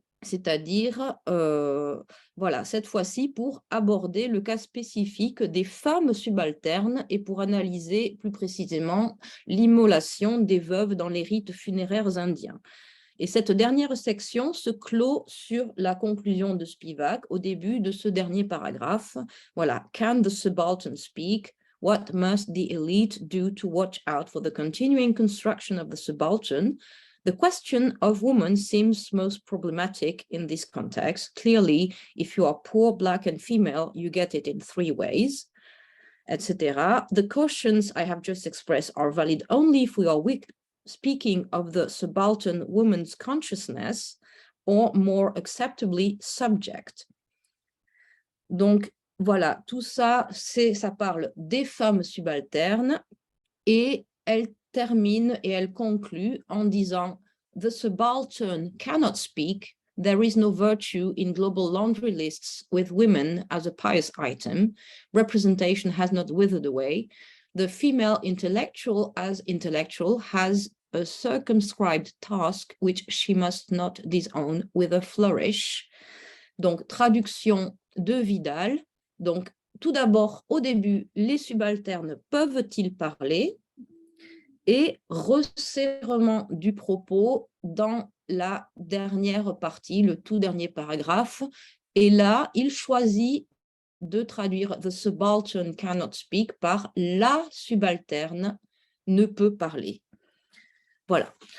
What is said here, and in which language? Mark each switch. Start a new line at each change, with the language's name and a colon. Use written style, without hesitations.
French: c'est-à-dire, voilà, cette fois-ci pour aborder le cas spécifique des femmes subalternes et pour analyser plus précisément l'immolation des veuves dans les rites funéraires indiens. Et cette dernière section se clôt sur la conclusion de Spivak au début de ce dernier paragraphe. Voilà,
English: « Can the subaltern speak? What must the elite do to watch out for the continuing construction of the subaltern? The question of women seems most problematic in this context. Clearly, if you are poor, black, and female, you get it in 3 ways, etc. The cautions I have just expressed are valid only if we are speaking of the subaltern woman's consciousness or more acceptably subject. »
French: Donc, voilà, tout ça, ça parle des femmes subalternes et elle termine et elle conclut en disant «
English: The subaltern cannot speak. There is no virtue in global laundry lists with women as a pious item. Representation has not withered away. The female intellectual as intellectual has a circumscribed task which she must not disown with a flourish. »
French: Donc, traduction de Vidal. Donc, tout d'abord, au début, les subalternes peuvent-ils parler? Et resserrement du propos dans la dernière partie, le tout dernier paragraphe. Et là, il choisit de traduire «
English: The subaltern cannot speak
French: » par « la subalterne ne peut parler ». Voilà.